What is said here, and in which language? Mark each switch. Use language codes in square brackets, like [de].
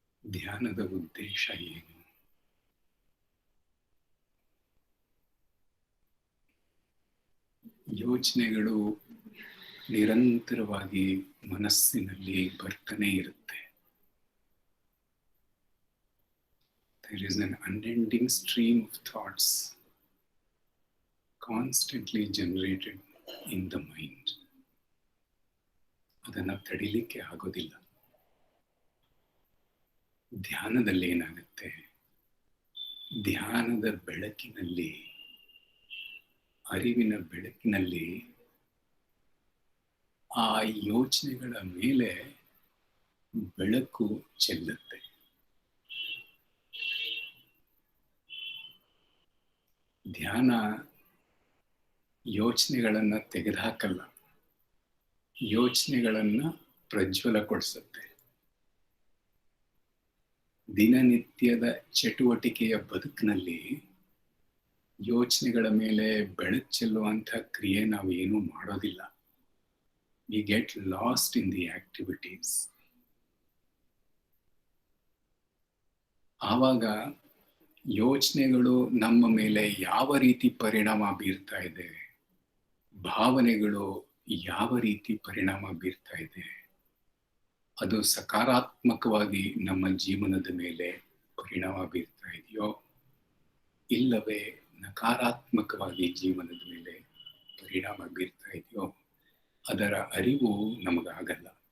[kn] ಧ್ಯಾನದ ಉದ್ದೇಶ ಏನು? ಯೋಚನೆಗಳು ನಿರಂತರವಾಗಿ ಮನಸ್ಸಿನಲ್ಲಿ ಬರ್ತಾನೆ ಇರುತ್ತೆ. [en] There is an unending stream of thoughts constantly generated in the mind. [kn] ಅದನ್ನ ತಡಿಲಿಕ್ಕೆ ಆಗೋದಿಲ್ಲ. ಧ್ಯಾನದಲ್ಲಿ ಏನಾಗುತ್ತೆ? ಧ್ಯಾನದ ಬೆಳಕಿನಲ್ಲಿ, ಅರಿವಿನ ಬೆಳಕಿನಲ್ಲಿ ಆ ಯೋಚನೆಗಳ ಮೇಲೆ ಬೆಳಕು ಚೆಲ್ಲುತ್ತೆ. ಧ್ಯಾನ ಯೋಚನೆಗಳನ್ನ ತೆಗೆದುಹಾಕಲ್ಲ, ಯೋಚನೆಗಳನ್ನ ಪ್ರಜ್ವಲಗೊಳಿಸುತ್ತೆ. ದಿನನಿತ್ಯದ ಚಟುವಟಿಕೆಯ ಬದುಕಿನಲ್ಲಿ ಯೋಚನೆಗಳ ಮೇಲೆ ಬೆಳಕು ಚೆಲ್ಲುವಂಥ ಕ್ರಿಯೆ ನಾವು ಏನೂ ಮಾಡೋದಿಲ್ಲ. [en] We get lost in the activities. [kn] ಆವಾಗ ಯೋಚನೆಗಳು ನಮ್ಮ ಮೇಲೆ ಯಾವ ರೀತಿ ಪರಿಣಾಮ ಬೀರ್ತಾ ಇದೆ, ಭಾವನೆಗಳು ಯಾವ ರೀತಿ ಪರಿಣಾಮ ಬೀರ್ತಾ ಇದೆ, ಅದು ಸಕಾರಾತ್ಮಕವಾಗಿ ನಮ್ಮ ಜೀವನದ ಮೇಲೆ ಪರಿಣಾಮ ಬೀರ್ತಾ ಇದೆಯೋ ಇಲ್ಲವೇ ನಕಾರಾತ್ಮಕವಾಗಿ ಜೀವನದ ಮೇಲೆ ಪರಿಣಾಮ ಬೀರ್ತಾ ಇದೆಯೋ ಅದರ ಅರಿವು ನಮಗಾಗಲ್ಲ.